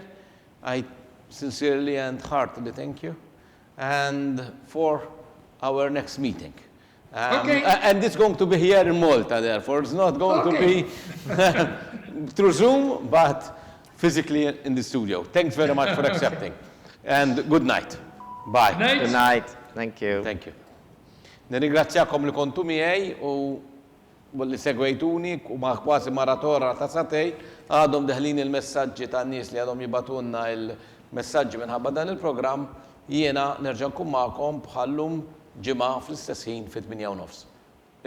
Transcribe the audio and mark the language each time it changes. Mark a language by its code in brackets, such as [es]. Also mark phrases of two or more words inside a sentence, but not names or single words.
[en] I sincerely and heartily thank you, and for our next meeting. Okay. And it's going to be here in Malta, therefore it's not going to be through Zoom, but physically in the studio. Thanks very much for accepting, and good night. Bye. Good night. Thank you. Thank you. [mt] Nirringrazzjakom li kontu miegħi u li segwejtuni u ma' kważi maratora ta' satej għadhom deħlin il-messaġġi ta' nies li għadhom jibatunna il-messaġġi minħabba dan il-programm, jiena nerġa' nkun magħkom bħallum ġimgħa fl-istess ħin fit-8:30.